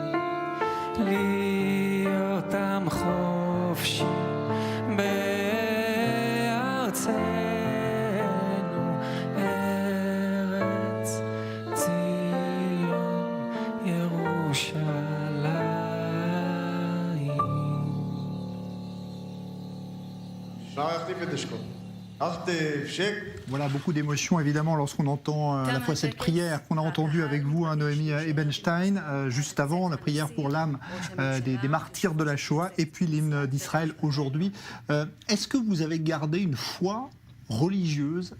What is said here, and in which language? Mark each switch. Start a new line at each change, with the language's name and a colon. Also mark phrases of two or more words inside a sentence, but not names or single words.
Hebrew: להיות עם חופשי בארצנו, ארץ ציון ירושלים. Shara Tifedeshko. Arte Shek.
French: Voilà, beaucoup d'émotions évidemment lorsqu'on entend à la fois cette prière qu'on a entendue avec vous, Noémie Ebenstein, juste avant, la prière pour l'âme des martyrs de la Shoah, et puis l'hymne d'Israël aujourd'hui. Est-ce que vous avez gardé une foi religieuse?